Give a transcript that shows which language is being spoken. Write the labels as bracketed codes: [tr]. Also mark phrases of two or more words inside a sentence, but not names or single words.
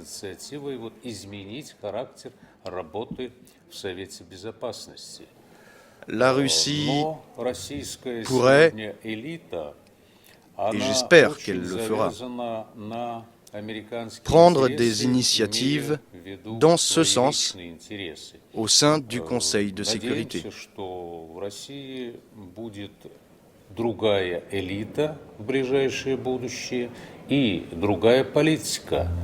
[fr] La Russie pourrait, et j'espère qu'elle le fera, prendre des initiatives dans ce sens au sein du Conseil de sécurité. [ru] Другая элита в ближайшее будущее и другая политика.